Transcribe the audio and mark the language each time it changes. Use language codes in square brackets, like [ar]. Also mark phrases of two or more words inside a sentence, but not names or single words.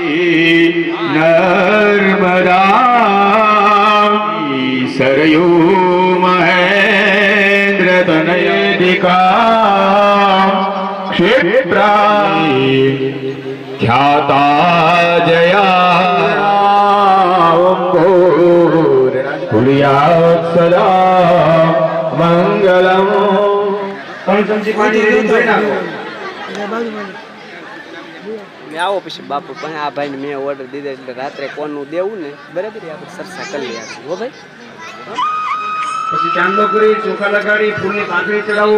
[sa] नर्मदा सरयू महेंद्र तनयदिका क्षेत्रा ख्याता जया कुलिया सदा मंगलम। [gu] આવો પછી બાપુ પણ આ ભાઈને મેં ઓર્ડર દીધો એટલે રાત્રે કોનું દેવું ને બરાબર આપણે ચર્ચા કરી લઈએ હો ભાઈ. પછી ચાંદલો કરી ચોખા લગાડી ફૂલની પાંખડી ચડાવો.